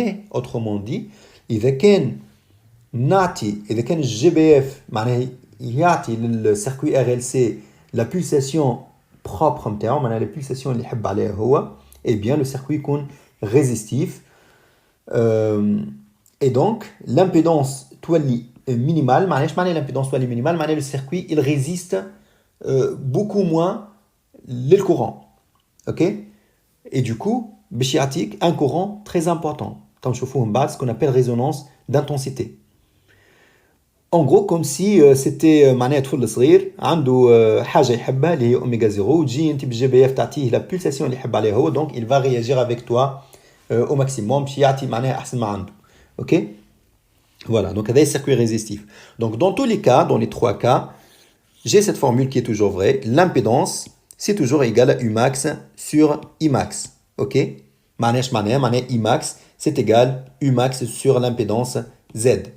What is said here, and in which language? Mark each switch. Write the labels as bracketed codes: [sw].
[fr] Autrement dit, إذا كان GBF يعطي le circuit RLC la pulsation propre نتاعو la pulsation [ar] اللي يحب عليها هو, [fr] eh bien le circuit يكون résistif, et donc l'impédance تولي minimale. [ar] معليش معنى [fr] l'impédance تولي minimale, معنى le circuit il résiste beaucoup moins le courant, ok, et du coup [ar] باش يعطيك [fr] un courant très important. [ar] تنشوفوه من بعد [fr] ce qu'on appelle résonance d'intensité. En gros, comme si c'était [ar] معناها طفل صغير عنده حاجه يحبها اللي هي اوميغا 0, وتجي انت بالجي بي اف تعطيه لا بولساسيون اللي يحب عليها هو, [fr] donc il va réagir avec toi au maximum [ar] باش يعطي معناها احسن ما عنده. [fr] OK, voilà, donc هذا circuit résistif. Donc dans tous les cas, dans les trois cas, j'ai cette formule qui est toujours vraie. L'impédance c'est toujours égal à Umax sur Imax. OK, معناها Imax c'est égal Umax sur l'impédance Z.